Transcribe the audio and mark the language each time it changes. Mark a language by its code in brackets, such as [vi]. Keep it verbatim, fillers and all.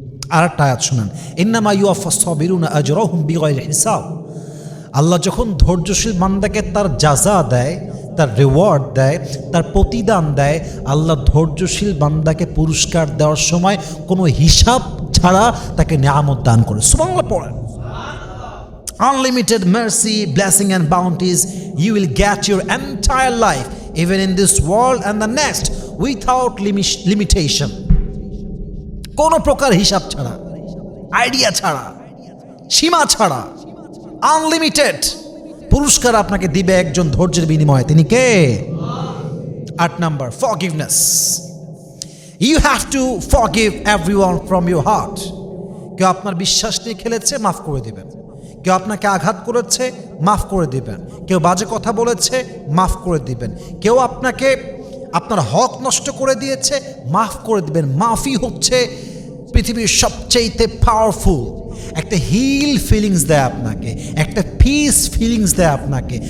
[bn] আর একটা আয়াত শুনান, [ar] ইন্নামা ইউয়াফাস সাবিরুনা আজরাহুম বিগাইরি হিসাব। [bn] আল্লাহ যখন ধৈর্যশীল বান্দাকে তার যাজা দেয়, তার রেওয়ার্ড দেয়, তার প্রতিদান দেয়, আল্লাহ ধৈর্যশীল বান্দাকে পুরস্কার দেওয়ার সময় কোনো হিসাব ছাড়া তাকে নিয়ামত দান করে। সুবহানাল্লাহ পড়েন। [en] Unlimited mercy, blessing and bounties you will get your entire life, even in this world and the next, without limi- limitation. [bn] কোনো প্রকার হিসাব ছাড়া, আইডিয়া ছাড়া, সীমা ছাড়া, আনলিমিটেড পুরস্কার আপনাকে দিবে একজন ধৈর্যের বিনিময়ে। তিনি কে? আট number, forgiveness. [en] You have to forgive everyone from your heart. [bn] কেউ আপনার বিশ্বাস নিয়ে খেলেছে, মাফ করে দেবেন। কেউ আপনাকে আঘাত করেছে, মাফ করে দিবেন। কেউ বাজে কথা বলেছে, মাফ করে দিবেন। কেউ আপনাকে আপনার হক নষ্ট করে দিয়েছে, মাফ করে দিবেন। মাফই হচ্ছে পৃথিবীর সবচেয়েতে পাওয়ারফুল, একটা হিল ফিলিংস দেয় আপনাকে, একটা পিস ফিলিংস দেয় আপনাকে।